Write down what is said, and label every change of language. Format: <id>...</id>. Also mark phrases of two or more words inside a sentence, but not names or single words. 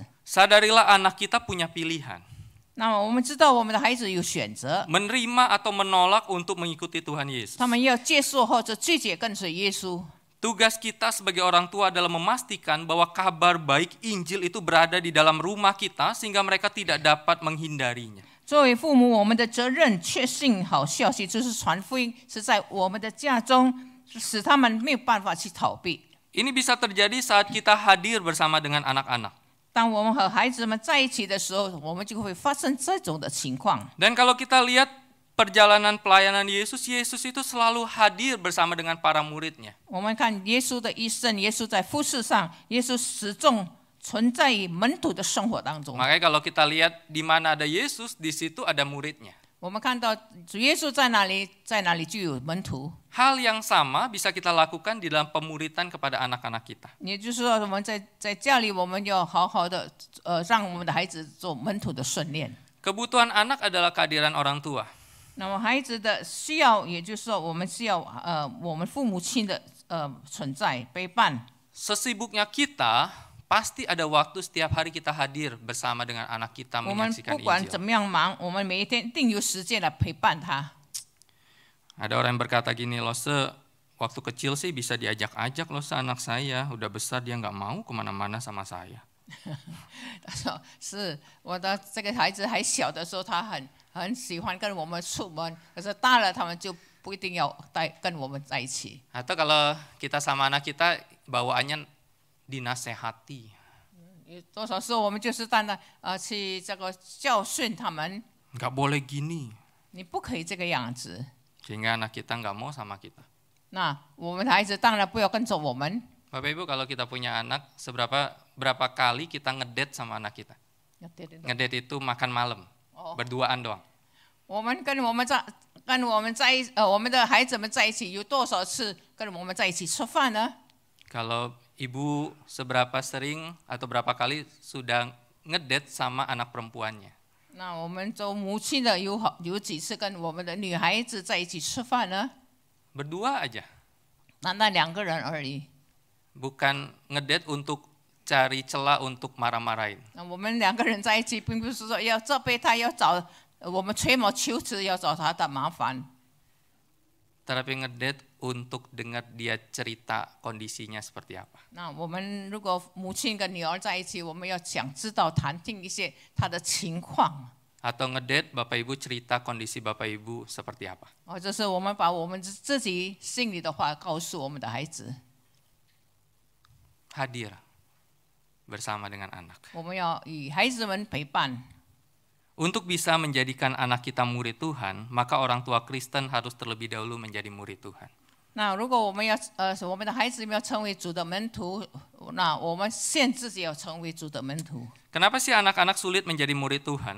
<id>Sadarilah anak kita punya pilihan.</id> <zh>那么我们知道我们的孩子有选择，</zh> <id>Menerima atau menolak untuk mengikuti Tuhan Yesus.</id> <zh>他们要接受或者拒绝跟随耶稣。</zh> <id>Tugas kita sebagai orang tua adalah memastikan bahwa kabar baik Injil itu berada di dalam rumah kita sehingga mereka tidak dapat menghindarinya.</id> <zh>作为父母，我们的责任确信好消息，就是传福音是在我们的家中，使他们没有办法去逃避。</zh> <id>Ini bisa terjadi saat kita hadir bersama dengan anak-anak.</id> <zh>当我们和孩子们在一起的时候，我们就会发生这种的情况。</zh> <id>Dan kalau kita lihat perjalanan pelayanan Yesus, Yesus itu selalu hadir bersama dengan para muridnya.</id> <zh>我们看耶稣的一生，耶稣在服事上，耶稣始终存在于门徒的生活当中。</zh> <id>Makanya kalau kita lihat di mana ada Yesus, di situ ada muridnya.</id> <zh>我们看到主耶稣在哪里，在哪里就有门徒。</zh> <id>Hal yang sama bisa kita lakukan di dalam pemuridan kepada anak-anak kita.</id> <zh>也就是说，我们在家里，我们要好好的让我们的孩子做门徒的训练。</zh> <id>Kebutuhan anak adalah kehadiran orang tua.</id> <zh>那么孩子的需要，也就是说，我们需要我们父母亲的存在陪伴。</zh> <id>Sesibuknya kita, pasti ada waktu setiap hari kita hadir bersama dengan anak kita</id> <zh>我们</zh> <id>menyaksikan</id> <zh>不管怎</zh> <id>Injil.</id> <zh>么样忙，我们每一天一定有时间来陪伴他。</zh> <id>Ada orang yang berkata gini, loh, waktu kecil sih bisa diajak-ajak loh anak saya, udah besar dia nggak mau kemana-mana sama saya.</id> <zh>他说：“是我的这个孩子还小的时候，他很喜欢跟我们出门，可是大了他们就不一定要跟我们在一起。</zh> <id>Atau kalau kita sama anak kita bawaannya dinasehati.</id> <zh>有多少时候我们就是单单去这个教训他们，</zh> <id>Nggak boleh gini.</id> <zh>你不可以这个样子。</zh> <id>Sehingga anak kita nggak mau sama kita.</id> <zh>那我们的孩子当然不要跟着我们。</zh> <id>Bapak Ibu, kalau kita punya anak, berapa kali kita ngedate sama anak kita? Ngedate itu makan malam, berduaan doang.</id> <zh>我们跟我们的孩子们在一起，有多少次跟我们在一起吃饭呢？</zh> <id>Kalau ibu seberapa sering atau berapa kali sudah ngedate sama anak perempuannya?</id> <zh>那我们做母亲的有几次跟我们的女孩子在一起吃饭呢？</zh> <id>Berdua aja.</id> <zh>单单2个人而已。</zh> <id>Bukan ngedate untuk cari celah untuk marah-marahin.</id> <zh>那我们2个人在一起，并不是说要责备他，要找我们吹毛求疵，要找他的麻烦。</zh> <id>Tetapi ngedate untuk dengar dia cerita kondisinya seperti apa.</id> <zh>那我们如果母亲跟女儿在一起，我们要想知道谈听一些她的情况，</zh> <id>Atau ngedate Bapak Ibu cerita kondisi Bapak Ibu seperti apa.</id> <zh>或者是我们把我们自己心里的话告诉我们的孩子，</zh> <id>Hadir bersama dengan anak.</id> <zh>我们要与孩子们陪伴。</zh> <id>Untuk bisa menjadikan anak kita murid Tuhan, maka orang tua Kristen harus terlebih dahulu menjadi murid Tuhan.</id> <zh>那如果我们要我们的孩子要成为主的门徒，那我们先自己要成为主的门徒。</zh> <id>Kenapa sih anak-anak sulit menjadi murid Tuhan?</id>